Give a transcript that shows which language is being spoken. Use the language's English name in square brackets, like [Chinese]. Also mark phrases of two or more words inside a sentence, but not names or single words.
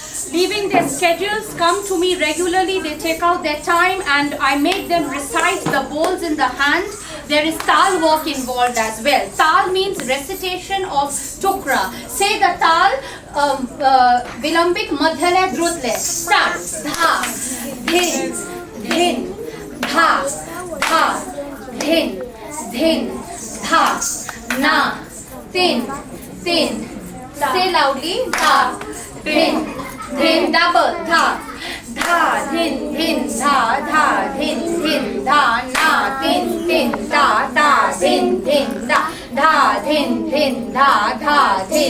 [English] leaving their schedules, come to me regularly. They take out their time and I make them recite the bowls in the hand. There is tal work involved as well. Tal means recitation of tukra. Say the tal, [Hindi] विलंबित मध्यलय द्रुतलय. [English] Start. Dha, dhin, dhin, dha, dha, dhin, dhin, dha, na, tin, tin. Say loudly. Dha, dhin, dhin, double. Dha, dha, dhin, dhin, dha, dha, dhin, dhin, dha, na, tin, tin, da, da, dhin, dhin, da, dha, dhin, dhin, da, dha, dhin,